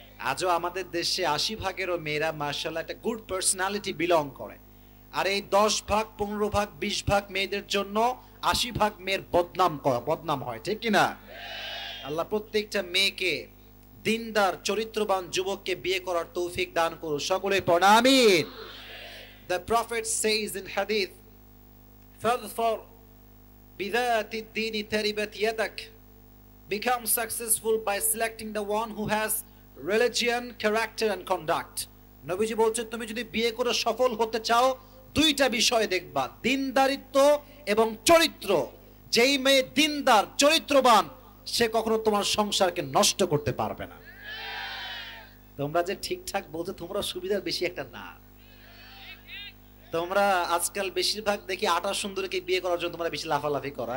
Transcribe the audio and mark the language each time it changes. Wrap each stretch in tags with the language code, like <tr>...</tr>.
<bn>আজও আমাদের দেশে 80%-এরও মেয়েরা মাশাআল্লাহ একটা গুড পার্সোনালিটি বিলং করে। আর এই 10 ভাগ 15 ভাগ 20 ভাগ মেয়েদের জন্য 80 ভাগ মেয়ের বদনাম হয়, ঠিক কিনা? আল্লাহ প্রত্যেকটা মেয়েকে দিনদার চরিত্রবান যুবককে বিয়ে করার তৌফিক দান করুন। সকলে পড়া আমিন।</bn> <en>The Prophet says in hadith,</en> <ar>فَاظْفَرْ بِذَاتِ الدِّينِ تَرِبَتْ يَدَكَ,</ar> <en>become successful by selecting the one who has religion, character and conduct.</en> <bn>নবীজি বলছেন তুমি যদি বিয়ে করে সফল হতে চাও দুইটা বিষয় দেখবা, দিনদারিত্ব এবং চরিত্র। যেই মেয়ে দিনদার চরিত্রবান সে কখনো তোমার সংসারকে নষ্ট করতে পারবে না। তোমরা যে ঠিকঠাক বলছো, তোমরা সুবিধার বেশি একটা না। তোমরা আজকাল বেশিরভাগ দেখি 28 সুন্দরীকে বিয়ে করার জন্য তোমরা বেশি লাফালাফি করো।</bn>